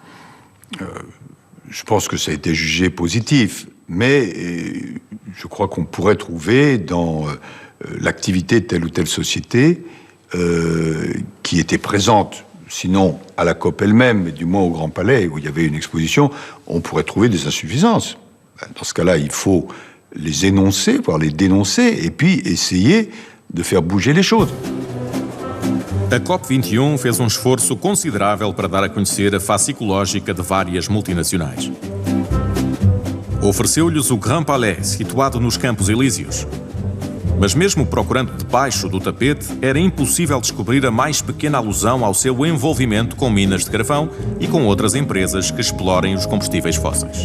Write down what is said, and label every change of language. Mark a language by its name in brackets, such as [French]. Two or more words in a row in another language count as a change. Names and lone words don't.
[French] Je pense que ça a été jugé positif, mais je crois qu'on pourrait trouver dans l'activité de telle ou telle société qui était présente, sinon à la COP elle-même, mais du moins au Grand Palais, où il y avait une exposition, on pourrait trouver des insuffisances. Dans ce cas-là, il faut les énoncer, voire les dénoncer, et puis essayer de faire bouger les choses. [Portuguese] A COP21 fez esforço considerável para dar a conhecer a face ecológica de várias multinacionais. Ofereceu-lhes o Grand Palais, situado nos Campos Elíseos. Mas mesmo procurando debaixo do tapete, era impossível descobrir a mais pequena alusão ao seu envolvimento com minas de carvão e com outras empresas que explorem os combustíveis fósseis.